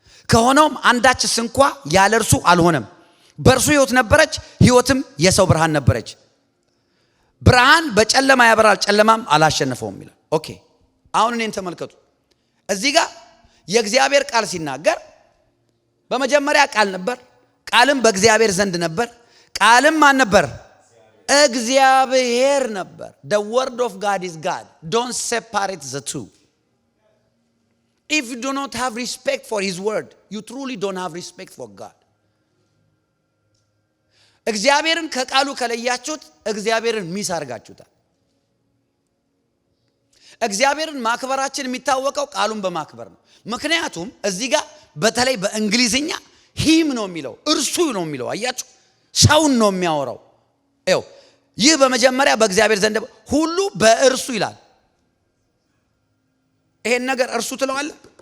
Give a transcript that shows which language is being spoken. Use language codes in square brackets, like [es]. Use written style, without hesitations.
[am] ከሆነውም አንዳችስ እንኳ ያለ እርሱ አልሆነም። በእርሱ ሕይወት ነበረች፣ ሕይወትም የሰው ብርሃን ነበረች። ብርሃን በጨለማ ያበራል፣ ጨለማም አላሸነፈውም ይላል። ኦኬ አሁን እኔን ተመልከቱ። እዚህ ጋር የእግዚአብሔር ቃል ሲናገር በመጀመሪያ ቃል ነበር፣ ቃልም በእግዚአብሔር ዘንድ ነበር፣ ቃልም ማን ነበር? እግዚአብሔር ነበር። [en] The word of God is God. Don't separate the two. If you do not have respect for his word, you truly don't have respect for God. [am] እግዚአብሔርን ከቃሉ ከለያችሁት እግዚአብሔርን ሚስ አርጋችሁታል። እግዚአብሔርን ማክበራችን የሚታወቀው ቃሉን በማክበር ነው። ምክንያቱም እዚህ ጋር በተለይ በእንግሊዝኛ ሂም ነው የሚለው፣ እርሱ ነው የሚለው። አያችሁ ሰውን ነው የሚያወራው። ይኸው ይህ በመጀመሪያ በእግዚአብሔር ዘንድ ሁሉ በእርሱ ይላል። ይሄን ነገር እርሱ ትለዋለህ?